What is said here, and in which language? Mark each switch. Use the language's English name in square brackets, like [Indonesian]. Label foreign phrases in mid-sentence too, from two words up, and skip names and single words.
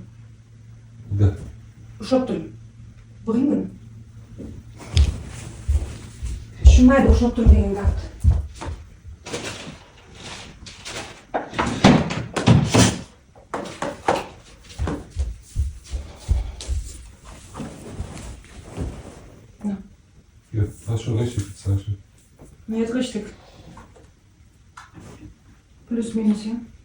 [Uzbek] Da. Ushlab turing. Big'ingni. Tushunmaydi, ushlab turing degan gapni. [German] Ja, hast schon richtig gezeichnet. Нет, richtig. Plus, minus, ja?